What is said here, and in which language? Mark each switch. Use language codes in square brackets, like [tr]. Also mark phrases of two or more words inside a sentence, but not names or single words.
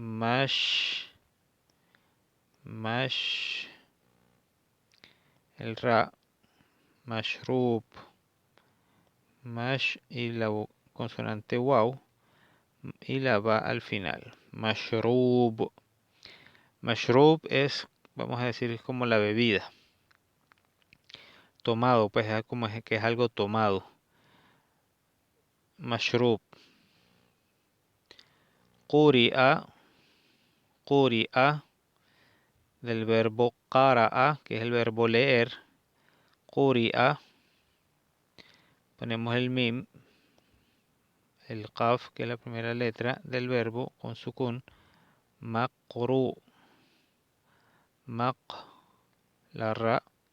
[es] Mash, el ra, mashrub, mash y la consonante waw y la ba al final. Mashrub. Mashrub es, vamos a decir, es como la bebida. Tomado, pues es como que es algo tomado. Mashrub. Quri'a, quri'a, del verbo qara'a, que es el verbo leer. Quri'a. Ponemos el mim, el qaf, que es la primera letra del verbo, con sukun. Maqru. Maq, la ra.